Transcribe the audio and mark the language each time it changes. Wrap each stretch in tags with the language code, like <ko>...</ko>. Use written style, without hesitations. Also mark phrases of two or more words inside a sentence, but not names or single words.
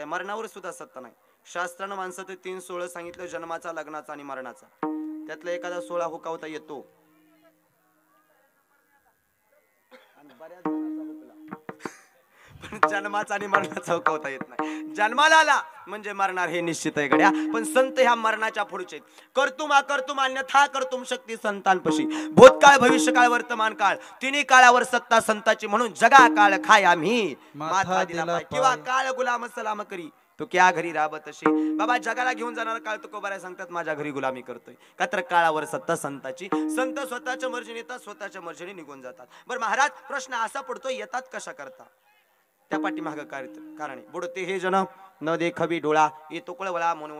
<mr>मरणावर सुद्धा सत्ता नाही. शास्त्रानं माणसाचं 3 सोहळं सांगितलं, जन्माचा, लग्नाचा आणि मरणाचा. त्यातला एखादा सोहळा हुकावता येतो, बऱ्याच जणांचा हुकला, पण जन्माचा आणि मरणाचा हुकावता येत नाही. जन्माला आला म्हणजे मरणार हे निश्चित आहे गड्या. पण संत ह्या मरणाच्या पुढचे आहेत.</mr> <sa>कर्तुम अकर्तुम अन्यथा कर्तुम</sa> <mr>शक्ती संतांपशी. भूतकाळ, भविष्यकाळ, वर्तमान काळ, तिन्ही काळावर सत्ता संताची. म्हणून जगा काळ खाय आम्ही माथा दिला पाय. किंवा काळ गुलाम सलाम करी तो क्या घरी राबत अशी. बाबा, जगाला घेऊन जाणार काळ तो कोबाऱ्या सांगतात माझ्या घरी गुलामी करतोय. का तर काळावर सत्ता संताची. संत स्वतःच्या मर्जीने येतात, स्वतःच्या मर्जीने निघून जातात. बरं महाराज, प्रश्न असा पडतो, येतात कशा करता? त्या पाठीमागं कारण आहे. बुडते हे जन न देखवी डोळा येतो कळवळा म्हणून.</mr>